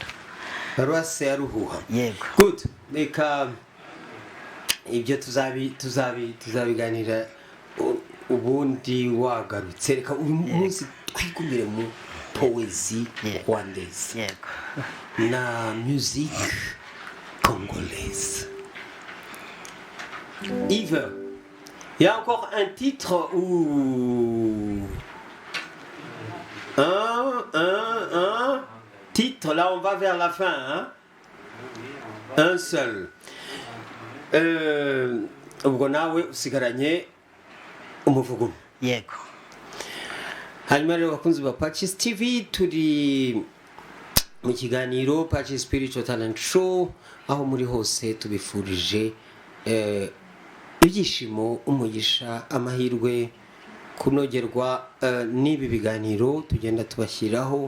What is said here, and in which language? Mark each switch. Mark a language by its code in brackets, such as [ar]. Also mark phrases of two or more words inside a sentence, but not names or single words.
[rw] paruwasi ya Ruhuha. Yego. [en] Good. [rw] Reka ibyo tuzabiganira ubundi wagarutse. Reka uyu munsi twigumire mu [fr] poésie rwandaise. [rw] Yego. [fr] Na musique congolaise. Yves, il y a encore un titre où... Un titre, là on va vers la fin, hein? Un seul. [rw] Ubwo nawe usigaranye umuvugo. Yego. Hanyuma rero bakunzi ba Pacis TV, turi mu kiganiro Pacis Spiritual Talent Show, aho muri hose tubifurije ibyishimo, umugisha, amahirwe, kunogerwa n'ibi biganiro tugenda tubashyiraho.